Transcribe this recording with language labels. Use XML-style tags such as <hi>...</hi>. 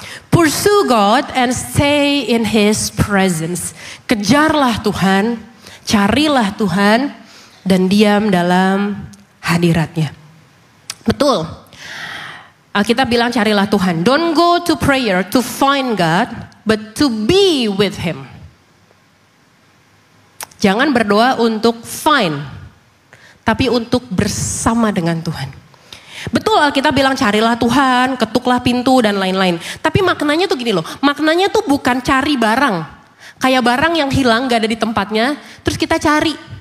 <en>Pursue God and stay in His presence.</en> <id>Kejarlah Tuhan, carilah Tuhan, dan diam dalam hadiratnya. Betul. Alkitab bilang carilah Tuhan.</id> <en>Don't go to prayer to find God, but to be with Him.</en> <id>Jangan berdoa untuk find, tapi untuk bersama dengan Tuhan. Betul, Alkitab bilang carilah Tuhan, ketuklah pintu dan lain-lain. Tapi maknanya tuh gini loh, maknanya tuh bukan cari barang. Kayak barang yang hilang gak ada di tempatnya, terus kita cari.</id>